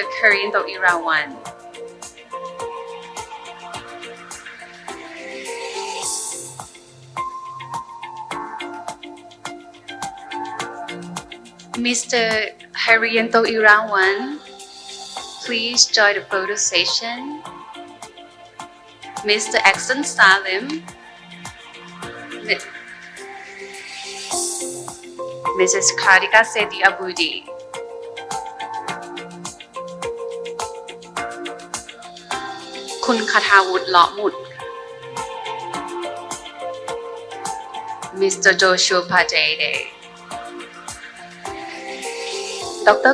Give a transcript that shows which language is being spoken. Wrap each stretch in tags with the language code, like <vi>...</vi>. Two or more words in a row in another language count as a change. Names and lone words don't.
<en>Karinto Irawan. Mr. Haryanto Irawan, please join the photo session. Mr. Axon Salim, Mrs. Kartika Sethi Abudi, Kun Khathawut Lawmut, Mr. Joshua Pajede, Dr.</en>